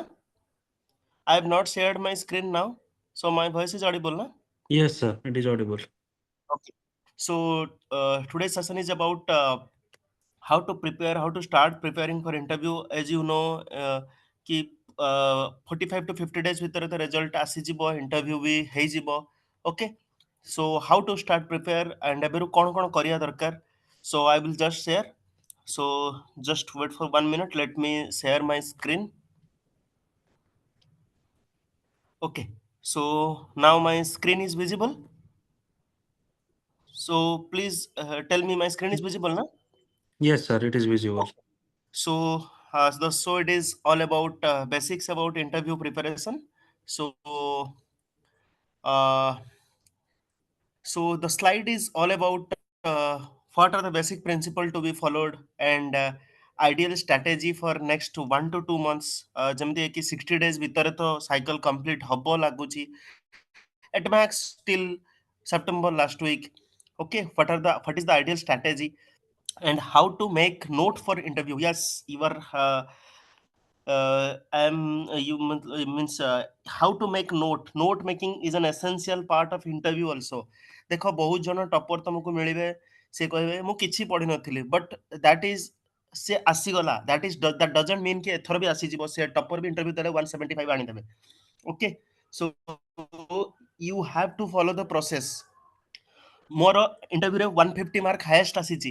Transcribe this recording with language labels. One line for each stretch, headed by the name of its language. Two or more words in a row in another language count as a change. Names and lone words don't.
English: I have not shared my screen now, so my voice is audible, na? Yes, sir, it is audible. Okay. So today's session is about how to prepare, how to start preparing for interview. As you know,
Odia: कि
English: 45 to 50 days
Odia: ଭିତରେ ତ result ଆସିଯିବ, interview ବି ହେଇଯିବ.
English: Okay. So how to start prepare and
Odia: ଏବେରୁ କ'ଣ କ'ଣ କରିବା ଦରକାର?
English: So I will just share. So just wait for 1 minute. Let me share my screen. Okay. So now my screen is visible. So please tell me my screen is visible, na? Yes, sir, it is visible. Okay. So it is all about basics about interview preparation. So uh, so the slide is all about what are the basic principle to be followed and ideal strategy for next 1 to 2 months.
Odia: ଯେମିତି କି
English: 60 days
Odia: ଭିତରେ ତ
English: cycle complete
Odia: ହବ ଲାଗୁଛି
English: at max till September last week. Okay, what is the ideal strategy and how to make note for interview? Yes, you are means how to make note making is an essential part of interview also.
Odia: ଦେଖ ବହୁତ ଜଣ ଟପର ତମକୁ ମିଳିବେ, ସେ କହିବେ ମୁଁ କିଛି ପଢିନଥିଲି,
English: but that is
Odia: ସେ ଆସିଗଲା,
English: that doesn't mean
Odia: କି ଏଥର ବି ଆସିଯିବ, ସେ ଟପର ବି ଇଣ୍ଟରଭ୍ୟୁ ଦେଲେ 175 ଆଣିଦେବେ.
English: Okay, so you have to follow the process.
Odia: ମୋର ଇଣ୍ଟରଭ୍ୟୁରେ 150 ମାର୍କ ହାଏଷ୍ଟ ଆସିଛି.